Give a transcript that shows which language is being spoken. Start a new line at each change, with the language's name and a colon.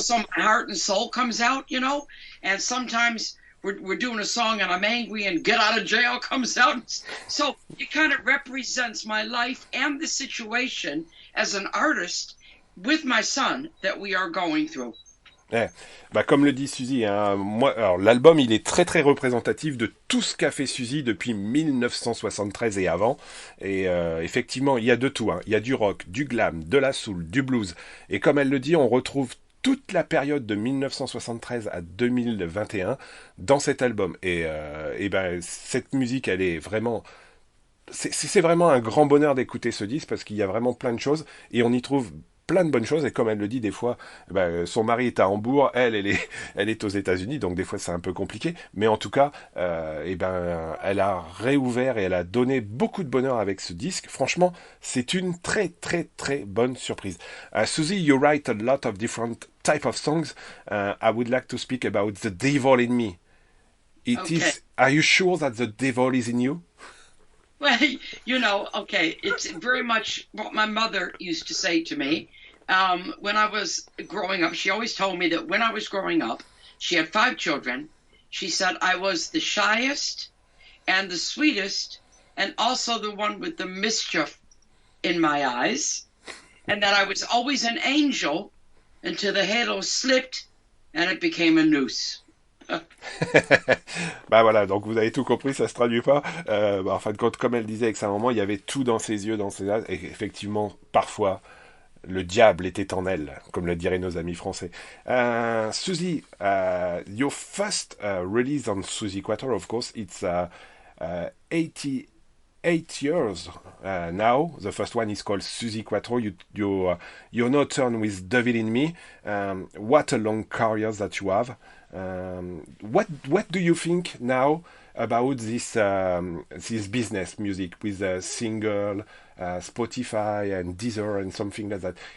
English: so my heart and soul comes out, and sometimes we're doing a song and I'm angry and get out of jail comes out. So it kind of represents my life and the situation as an artist with my son that we are going through. Ouais.
French: Bah, comme le dit Suzy, hein, moi, alors l'album il est très très représentatif de tout ce qu'a fait Suzy depuis 1973 et avant. Et effectivement, il y a de tout. Hein. Il y a du rock, du glam, de la soul, du blues. Et comme elle le dit, on retrouve toute la période de 1973 à 2021 dans cet album. Et ben cette musique, elle est vraiment c'est vraiment un grand bonheur d'écouter ce disque parce qu'il y a vraiment plein de choses et on y trouve plein de bonnes choses et comme elle le dit des fois son mari est à Hambourg, elle est aux États-Unis donc des fois c'est un peu compliqué mais en tout cas elle a réouvert et elle a donné beaucoup de bonheur avec ce disque. Franchement c'est une très très très bonne surprise.
English: Suzy, you write a lot of different type of songs, I would like to speak about the devil in me. It Okay. is. Are you sure that the devil is in you? Well, okay, it's very much what my mother used to say to me. When I was growing up, she always told me that when I was growing up, she had 5 children. She said I was the shyest and the sweetest, and also the one with the mischief in my eyes, and that I was always an angel until the halo slipped and it became a noose.
French: Bah voilà, donc vous avez tout compris, ça se traduit pas. En fin de compte, comme elle disait avec sa maman, il y avait tout dans ses yeux, dans ses yeux, et effectivement, parfois, le diable était en elle, comme le diraient nos amis français.
English: Suzy, your first release on Suzi Quatro, of course, it's 88 years now. The first one is called Suzi Quatro. You're now turned with Devil in Me. What a long career that you have. What do you think now about this business music with a single, Spotify and Deezer and something like that?